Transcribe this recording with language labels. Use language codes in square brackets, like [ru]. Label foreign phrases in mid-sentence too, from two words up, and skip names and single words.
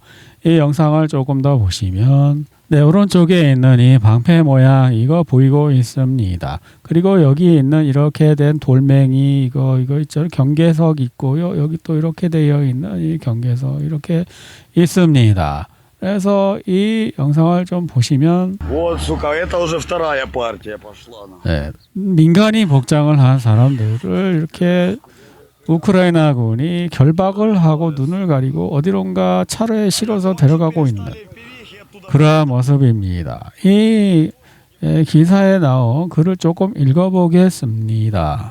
[ko] 이 영상을 조금 더 보시면 네, 오른쪽에 있는 이 방패 모양 이거 보이고 있습니다. 그리고 여기 있는 이렇게 된 돌멩이 이거 있죠. 경계석 있고요. 여기 또 이렇게 되어 있는 이 경계석 이렇게 있습니다. 그래서 이 영상을 좀 보시면 [ru] Вот, сука, это уже вторая партия пошла. [ko] 네, 민간인 복장을 한 사람들을 이렇게 우크라이나군이 결박을 하고 눈을 가리고 어디론가 차로에 실어서 데려가고 있는 그러한 모습입니다. 이 기사에 나온 글을 조금 읽어보겠습니다.